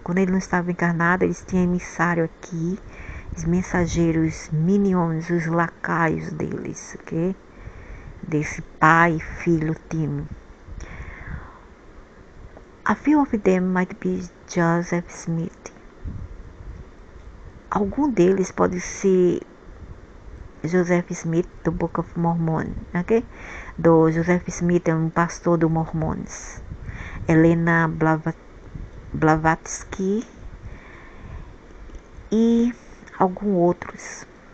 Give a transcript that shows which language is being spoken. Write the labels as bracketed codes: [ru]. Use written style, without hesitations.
[pt] Quando ele não estava encarnado, eles tinham emissário aqui, os mensageiros, minions, os lacaios deles, ok? Desse pai e filho team. [en] A few of them might be Joseph Smith. [pt] Algum deles pode ser Joseph Smith do Book of Mormon, ok? Do Joseph Smith é um pastor do Mormons. Helena Blavatsky e alguns outros.